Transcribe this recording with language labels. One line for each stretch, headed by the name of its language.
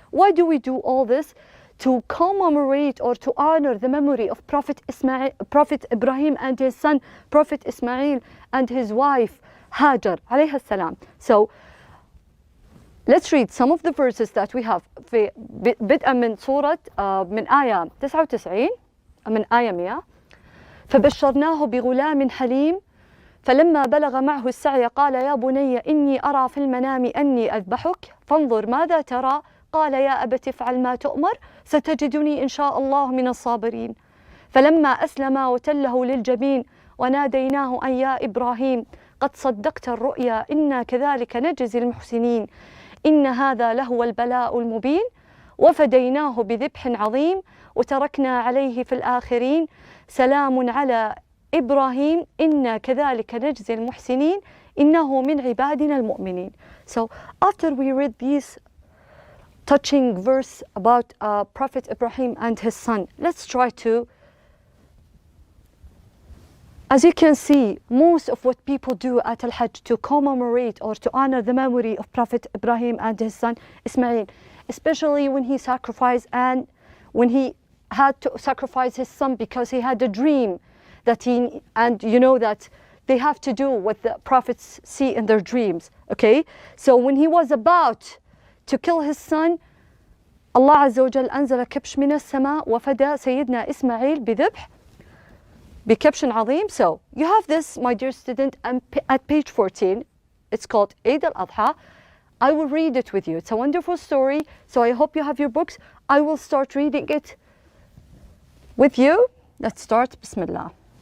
English: Why do we do all this? To commemorate or to honor the memory of Prophet Ibrahim and his son, Prophet Ismail, and his wife, Hajar, alayha salam. So, let's read some of the verses that we have
Arabic: في بدءا من سورة من آية 99 من آية 100. فبشرناه بغلام حليم فلما بلغ معه السعي قال يا بني إني أرى في المنام أني أذبحك فانظر ماذا ترى قال يا أبت افعل ما تؤمر ستجدني إن شاء الله من الصابرين فلما أسلما وتله للجبين وناديناه أن يا إبراهيم قد صدقت الرؤيا إنا كذلك نجزي المحسنين إن هذا لهو البلاء المبين وفديناه بذبح عظيم وتركنا عليه في الآخرين سلام على إبراهيم إنا كذلك نجزي المحسنين إنه من عبادنا المؤمنين.
English: So after we read these touching verse about Prophet Ibrahim and his son, let's try to, as you can see, most of what people do at Al-Hajj to commemorate or to honor the memory of Prophet Ibrahim and his son Ismail, especially when he sacrificed and when he had to sacrifice his son because he had a dream that and you know that they have to do what the prophets see in their dreams, okay? So when he was about to kill his son, Allah
Arabic: عز وجل أنزل كبش من السماء وفدى سيدنا إسماعيل بذبح بكبش عظيم.
English: So you have this, my dear student, at page 14. It's called Eid al-Adha. I will read it with you. It's a wonderful story. So I hope you have your books. I will start reading it with you. Let's start. Bismillah.